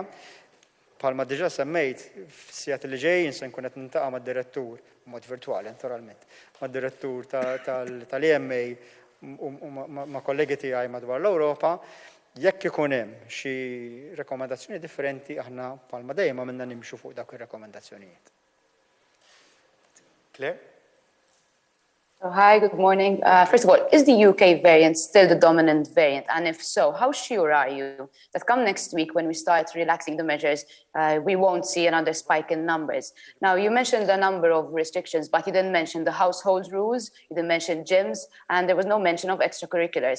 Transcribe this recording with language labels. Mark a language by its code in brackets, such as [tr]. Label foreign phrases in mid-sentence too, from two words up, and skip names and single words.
[mt] Bħalma diġà semmejt f'sijat li ġejjin se nkun qed nintaqa' mad-direttur b'mod virtwali naturalment, mad-direttur tal-EMA u ma' kollegi tiegħi madwar l-Ewropa, jekk ikun hemm xi rekomendazzjoni differenti aħna bħalma dejjem minna nimxu fuq dak ir-rekomendazzjonijiet. Claire? [en] Hi, good morning. First of all, is the UK variant still the dominant variant? And if so, how sure are you that come next week when we start relaxing the measures, we won't see another spike in numbers? Now, you mentioned a number of restrictions, but you didn't mention the household rules, you didn't mention gyms, and there was no mention of extracurriculars.